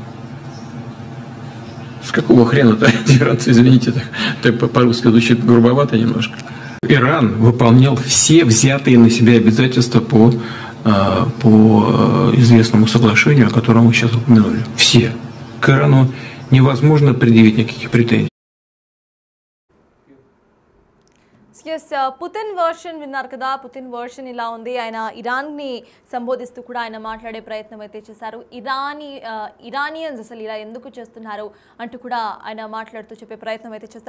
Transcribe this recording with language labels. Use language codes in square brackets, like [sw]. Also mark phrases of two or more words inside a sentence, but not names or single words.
[ru] С какого хрена-то иранцы, извините, так по-русски звучит грубовато немножко. Иран выполнял все взятые на себя обязательства по известному соглашению, о котором мы сейчас упомянули. Все. К Ирану невозможно предъявить никаких претензий. [te] పుతిన్ వర్షన్ విన్నారు కదా. పుతిన్ వర్షన్ ఇలా ఉంది. ఆయన ఇరాన్ని సంబోధిస్తూ కూడా ఆయన మాట్లాడే ప్రయత్నం అయితే చేశారు. ఇరానియన్స్ అసలు ఇలా ఎందుకు చేస్తున్నారు అంటూ కూడా ఆయన మాట్లాడుతూ చెప్పే ప్రయత్నం అయితే చేస్తారు.